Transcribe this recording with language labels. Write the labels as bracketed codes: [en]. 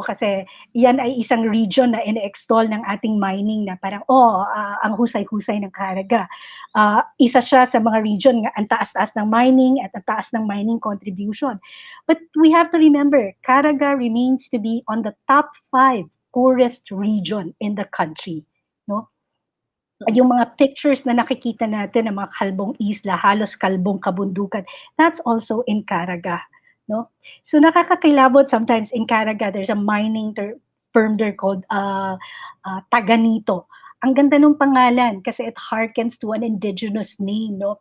[tl] Kasi yan ay isang region na ine-extol ng ating mining na parang, ang husay-husay ng Caraga. Isa siya sa mga region nga ang taas-taas ng mining at ang taas ng mining contribution. [en] But we have to remember, Caraga remains to be on the top 5 poorest region in the country, no? [tl] Yung mga pictures na nakikita natin ng mga kalbong isla, halos kalbong kabundukan, [en] that's also in Caraga. No? So nakakakilabot sometimes in Caraga, there's a mining firm there called Taganito. [tl] Ang ganda ng pangalan kasi [en] it harkens to an indigenous name, [tl] no?